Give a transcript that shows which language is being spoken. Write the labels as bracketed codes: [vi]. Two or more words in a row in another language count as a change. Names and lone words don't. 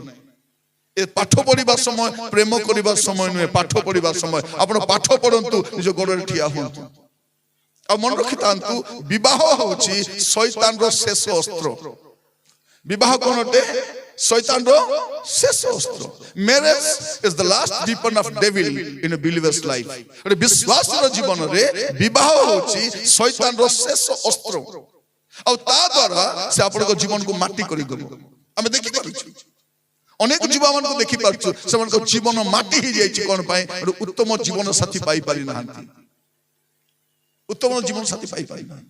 [or] ଏ ପାଠ ପଢିବା ସମୟ ପ୍ରେମ କରିବା ସମୟ ନୁହେଁ, ପାଠ ପଢିବା ସମୟ। ଆପଣ ପାଠ ପଢନ୍ତୁ, ନିଜ ଗୋଡରେ ଠିଆ ହୁଅନ୍ତୁ। ଆଉ ମନେ ରଖିଥାନ୍ତୁ, ବିବାହ ହଉଛି ଶୈତାନର ଶେଷ ଅସ୍ତ୍ର। ବିବାହ କଣ ଅଟେ? ଶୈତାନର ଶେଷ ଅସ୍ତ୍ର। [en] marriage is the last weapon of devil in a believer's life। [or] ଗୋଟେ ବିଶ୍ୱାସୀର ଜୀବନରେ ବିବାହ ହଉଛି ଶୈତାନର ଶେଷ ଅସ୍ତ୍ର। ଆଉ ତା ଦ୍ୱାରା ସେ ଆପଣଙ୍କ ଜୀବନକୁ ମାଟି କରିଦେବ। ଆମେ ଦେଖିପାରୁଛୁ, ଅନେକ ଯୁବା ମାନଙ୍କୁ ଦେଖିପାରୁଛୁ, ସେମାନଙ୍କ ଜୀବନ ମାଟି ହେଇଯାଇଛି। କଣ ପାଇଁ? ଉତ୍ତମ ଜୀବନ ସାଥୀ ପାଇପାରି ନାହାନ୍ତି, ଉତ୍ତମ ଜୀବନ ସାଥୀ ପାଇପାରି ନାହାନ୍ତି।